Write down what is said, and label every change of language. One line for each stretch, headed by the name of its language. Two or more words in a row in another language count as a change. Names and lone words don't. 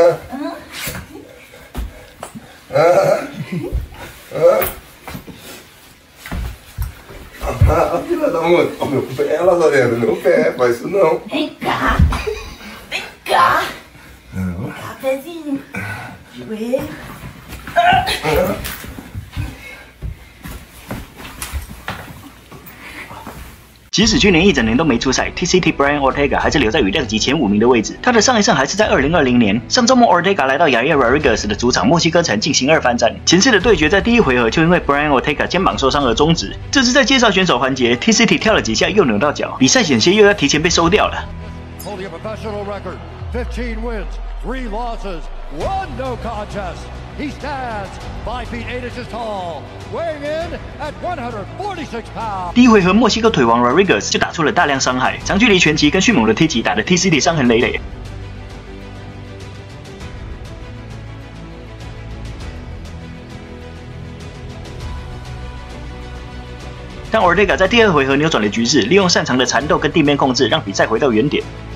Portuguese: Filha da mãe, ó, meu pé, Lazareno, meu pé, faz isso não. Vem cá. Vem cá. Vem cá, pezinho. Joelho.
Chinese: 即使去年一整年都没出赛 ，T-city Brian Ortega 还是留在羽量级前5名的位置。他的上一胜还是在2020年，上周末 Ortega 来到亚耶 Rodriguez 的主场墨西哥城进行2番战。前次的对决在第1回合就因为 Brian Ortega 肩膀受伤而终止。这次在介绍选手环节 ，T-city 跳了几下又扭到脚，比赛险些又要提前被收掉了。
English: 15 wins, 3 losses, 1 no contest. He stands 5 feet 8 inches tall, weighing in at 146 pounds.
Chinese: 第1回合，墨西哥腿王 Rodriguez 就打出了大量伤害，长距离拳击跟迅猛的踢击打得 T-city 伤痕累累。但 Ortega 在第2回合扭转了局势，利用擅长的缠斗跟地面控制，让比赛回到原点。